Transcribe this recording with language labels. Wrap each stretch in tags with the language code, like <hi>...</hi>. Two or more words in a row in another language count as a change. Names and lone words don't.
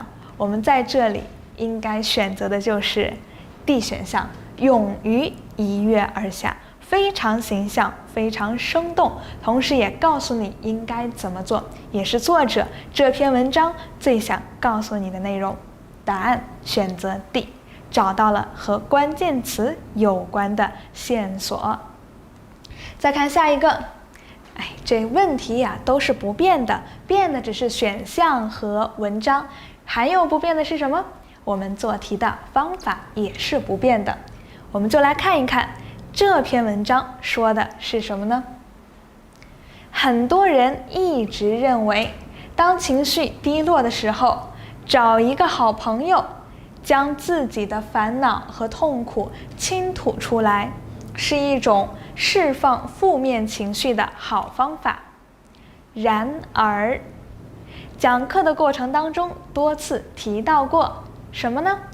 <zh>我們在這裡應該選擇的就是 D 選項，勇於一躍而下，非常形象，非常生動，同時也告訴你應該怎麼做，也是作者這篇文章最想告訴你的內容。答案選擇 D， 找到了和關鍵詞有關的線索。再看下一個，這問題呀都是不變的，變的只是選項和文章，還有不变的是什麼？我們做題的方法也是不变的。我们就來看一看這篇文章說的是什麼呢？很多人一直認為，當情緒低落的時候，找一個好朋友，將自己的煩惱和痛苦傾吐出來，是一種釋放負面情緒的好方法。然而，講課的過程當中多次提到過什麼呢？</zh>